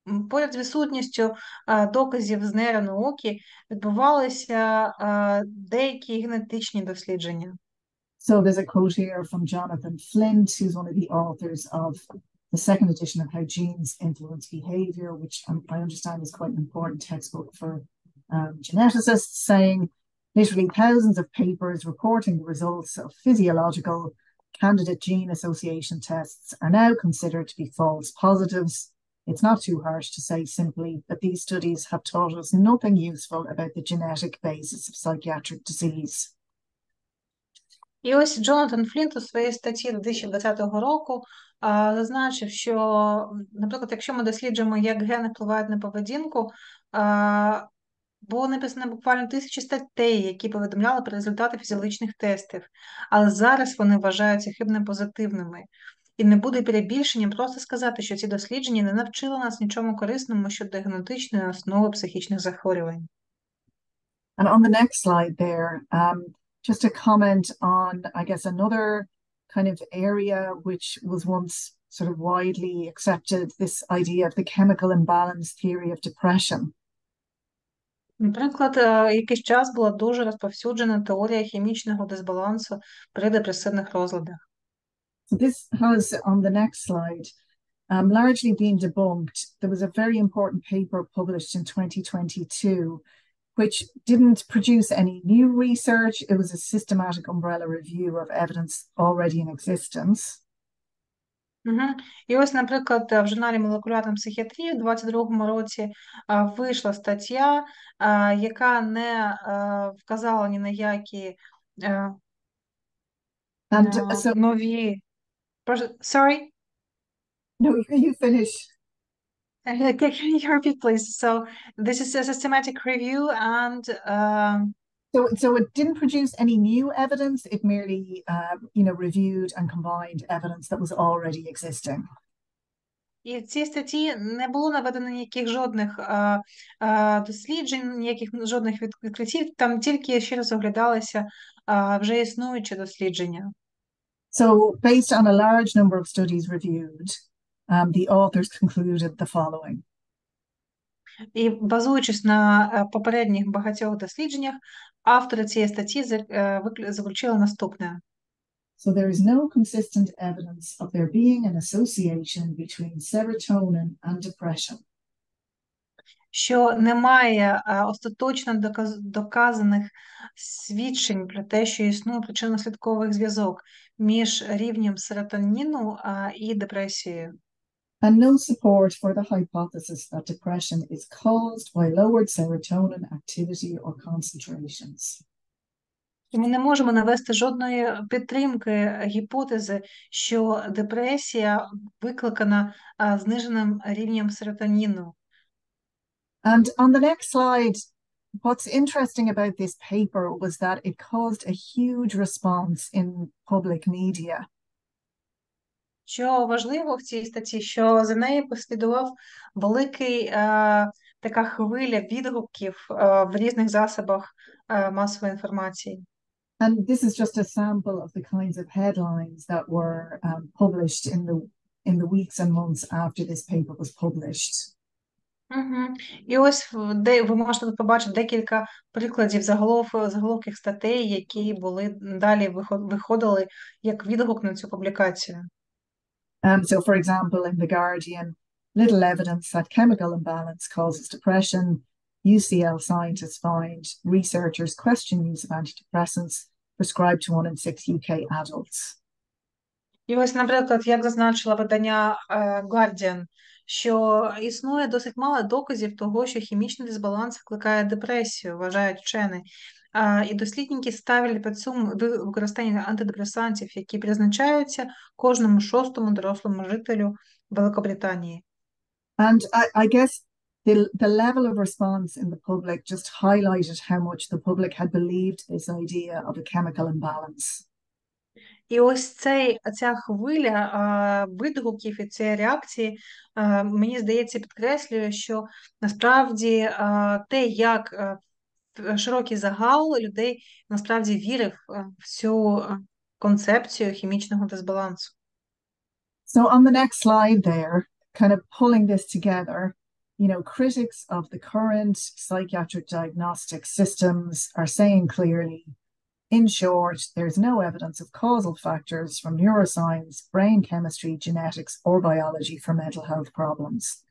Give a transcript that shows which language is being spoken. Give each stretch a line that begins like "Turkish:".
Ukrainian: Поряд з відсутністю доказів з нейронауки відбувалися деякі генетичні дослідження.
English: So there's a quote here from Jonathan Flint, who's one of the authors of the second edition of How Genes Influence Behavior, which I understand is quite an important textbook for geneticists, saying literally thousands of papers reporting the results of physiological candidate gene association tests are now considered to be false positives. It's not too harsh to say simply that these studies have taught us nothing useful about the genetic basis of psychiatric disease.
Ukrainian: І ось Джонатан Флінт у своїй статті 2020 року зазначив, що, наприклад, якщо ми досліджуємо, як гени впливають на поведінку, було написано буквально 1000 статей, які повідомляли про результати фізіологічних тестів, але зараз вони вважаються хибно позитивними. І не буде перебільшенням просто сказати, що ці дослідження не навчили нас нічому корисному щодо генетичної основи психічних захворювань.
English: And on the next slide there, just a comment on, I guess, another kind of area which was once sort of widely accepted, this idea of the chemical imbalance theory of depression.
Ukrainian: Наприклад, якийсь час була дуже розповсюджена теорія хімічного дисбалансу при депресивних розладах.
English: So this has, on the next slide, largely being debunked. There was a very important paper published in 2022 which didn't produce any new research. It was a systematic umbrella review of evidence already in existence.
Ukrainian: І ось, наприклад, в журналі «Молекулярна психіатрія» у 2022 році вийшла стаття, яка не вказала ні на які нові...
English: Sorry? No, you finish. Can you repeat, please? So this is a systematic review and... So it didn't produce any new evidence. It merely, reviewed and combined evidence that was already existing.
Ukrainian: І в цій статті не було наведено ніяких жодних досліджень, ніяких жодних відкриттів, там тільки ще раз оглядалися вже існуючі дослідження.
English: So based on a large number of studies reviewed, the authors concluded the following.
Ukrainian: І базуючись на попередніх багатьох дослідженнях, автори цієї статті заключили наступне.
English: So there is no consistent evidence of there being an association between serotonin and depression.
Ukrainian: Що немає остаточно доказаних свідчень про те, що існує причинно-слідковий зв'язок між рівнем серотоніну і депресією.
English: And no support for the hypothesis that depression is caused by lowered serotonin activity or concentrations.
Ukrainian: І ми не можемо навести жодної підтримки гіпотези, що депресія викликана зниженим рівнем серотоніну.
English: And on the next slide, what's interesting about this paper was that it caused a huge response in public media.
Ukrainian: Що важливо в цій статті, що за нею послідував великий така хвиля відгуків в різних засобах масової інформації.
English: And this is just a sample of the kinds of headlines that were published in the weeks and months after this paper was published.
Ukrainian: І ось ви можете побачити декілька прикладів заголовків статей, які були далі виходили як відгук на цю публікацію.
English: So, for example, in The Guardian, little evidence that chemical imbalance causes depression. UCL scientists find researchers question use of antidepressants prescribed to 1 in 6 UK adults.
Ukrainian: І ось, наприклад, як зазначила видання Guardian, що існує досить мало доказів того, що хімічний дисбаланс викликає депресію, вважають вчені. І дослідники ставили під сумнів використання антидепресантів, які призначаються кожному шостому дорослому жителю Великобританії.
English: And I guess the level of response in the public just highlighted how much the public had believed this idea of a chemical imbalance.
Ukrainian: І ось ця хвиля відгуків і цієї реакції, мені здається, підкреслює, що насправді те, як широкий загал людей насправді вірив в цю концепцію хімічного дисбалансу.
English: So on the next slide there, kind of pulling this together, critics of the current psychiatric diagnostic systems are saying clearly, in short, there's no evidence of causal factors from neuroscience, brain chemistry, genetics, or biology for mental health problems.